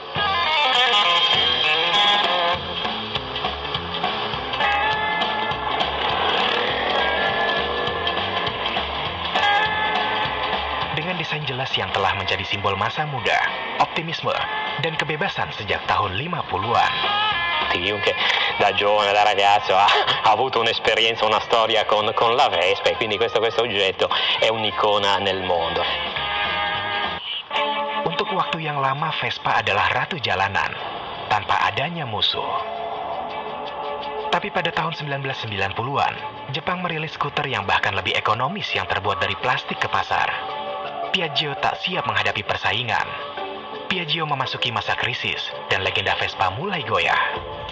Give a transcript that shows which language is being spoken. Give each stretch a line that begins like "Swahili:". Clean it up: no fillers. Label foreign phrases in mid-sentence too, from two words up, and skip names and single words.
Indonesian: Dengan desain jelas yang telah menjadi simbol masa muda, optimisme, dan kebebasan sejak tahun 50-an.
Italian: Chiunque da giovane, da ragazzo ha avuto un'esperienza, una storia con la Vespa, e quindi questo oggetto è un'icona nel mondo.
Indonesian: Untuk waktu yang lama, Vespa adalah ratu jalanan, tanpa adanya musuh. Tapi pada tahun 1990-an, Jepang merilis skuter yang bahkan lebih ekonomis yang terbuat dari plastik ke pasar. Piaggio tak siap menghadapi persaingan. Piaggio memasuki masa krisis, dan legenda Vespa mulai goyah.